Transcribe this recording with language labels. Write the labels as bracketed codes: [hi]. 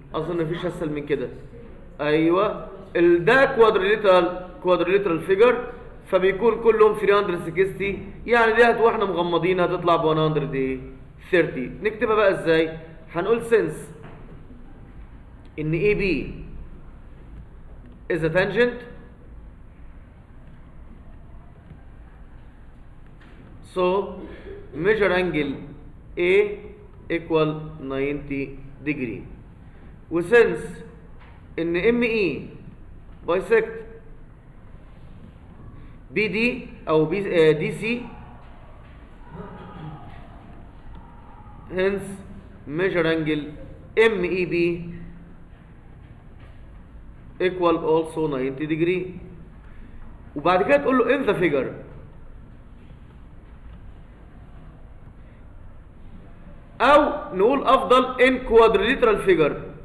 [ar] اظن مفيش اسهل من كده. ايوه ده [en] quadrilateral figure, [ar] فبيكون كلهم 360، يعني ديت واحنا مغمضين هتطلع ب 130. نكتبها بقى ازاي؟ هنقول [en] Since ان AB is a tangent، so measure angle A equal 90 degree. [ar] وسنس ان [en] ME bisect BD [ar] او [en] DC، hence measure angle MEB equal also 90 degree. [ar] وبعد كده تقول له [en] in the figure. [ar] او نقول افضل [en] in quadrilateral figure.